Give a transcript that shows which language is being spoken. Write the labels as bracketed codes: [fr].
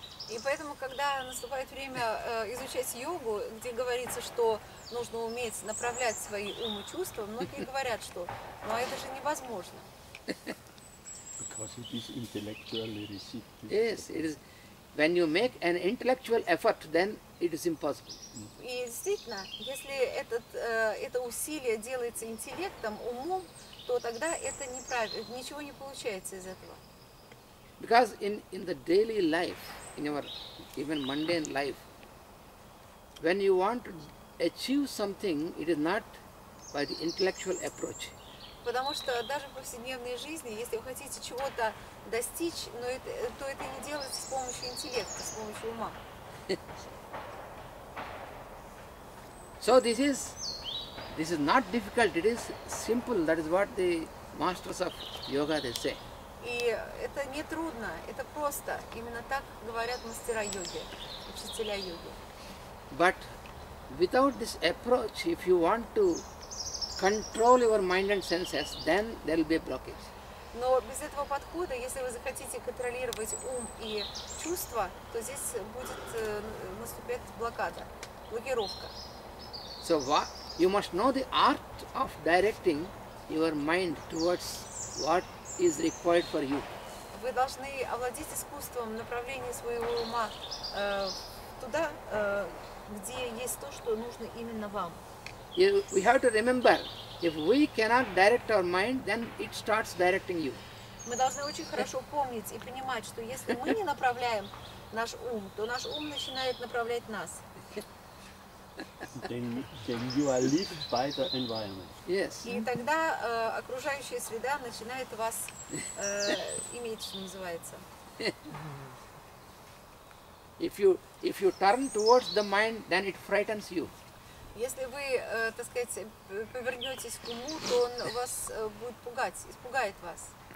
[ru] И поэтому, когда наступает время изучать йогу, где говорится, что нужно уметь направлять свои ум и чувства, многие говорят, что ну это же невозможно. [en] Because it is intellectually received. Yes, it is. When you make an intellectual effort, then it is impossible. [ru] И действительно, если это усилие делается интеллектом, умом, то тогда это неправильно, ничего не получается из этого. [en] Because in the daily life, in our even mundane life, when you want to achieve something, it is not by the intellectual approach. [ru] Потому что даже в повседневной жизни, если вы хотите чего-то достичь, то это не делается с помощью интеллекта, с помощью ума. [en] So this is not difficult, it is simple. That is what the masters of yoga they say. [ru] И это не трудно, это просто. Именно так говорят мастера йоги, учителя йоги. [en] But without this approach, if you want to control your mind and senses, then there will be a blockage. [ru] Но без этого подхода, если вы захотите контролировать ум и чувства, то здесь будет наступать блокада, блокировка. [en] So you must know the art of directing your mind towards what is required for you. [ru] Вы должны овладеть искусством направления своего ума туда, где есть то, что нужно именно вам. [en] We have to remember, if we cannot direct our mind, then it starts directing you. [ru] Мы должны очень хорошо помнить и понимать, что если мы не направляем наш ум, то наш ум начинает направлять нас. [en] Then you are led by the environment. Yes. [ru] И тогда окружающая среда начинает вас иметь, что называется. [en] If you turn towards the mind, then it frightens you. [ru] Если вы, так сказать, повернетесь к уму, то он вас будет пугать, испугает вас.